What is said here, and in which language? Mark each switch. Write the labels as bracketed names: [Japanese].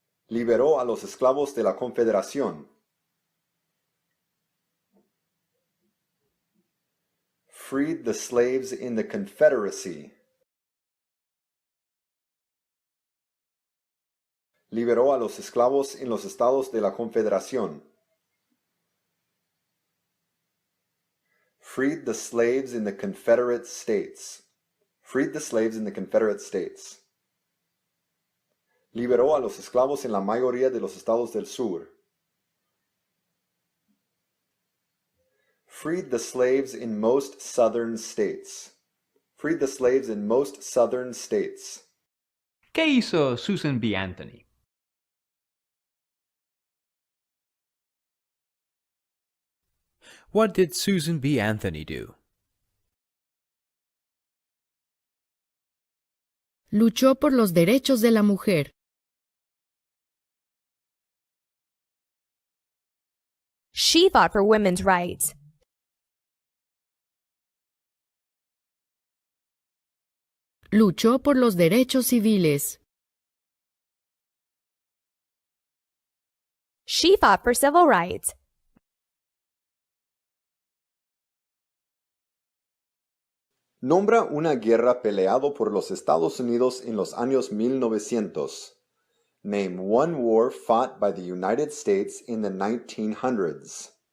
[Spanish] Liberó a los esclavos de la Confederación. [English] freed the slaves in the Confederacy. [Spanish] Liberó a los esclavos en los estados de la Confederación. [English] Freed the slaves in the Confederate States. Freed the slaves in the Confederate States. [Spanish] Liberó a los esclavos en la mayoría de los estados del sur. [English] Freed the slaves in most southern states. Freed the slaves in most southern states. [Spanish] ¿Qué hizo Susan B. Anthony? [English] What did Susan B. Anthony do? [Spanish] Luchó por los derechos de la mujer. [English] She fought for women's rights. [Spanish] Luchó por los derechos civiles. [English] She fought for civil rights. [Spanish] Nombra una guerra peleado por los Estados Unidos en los años 1900. [English] Name one war fought by the United States in the 1900s.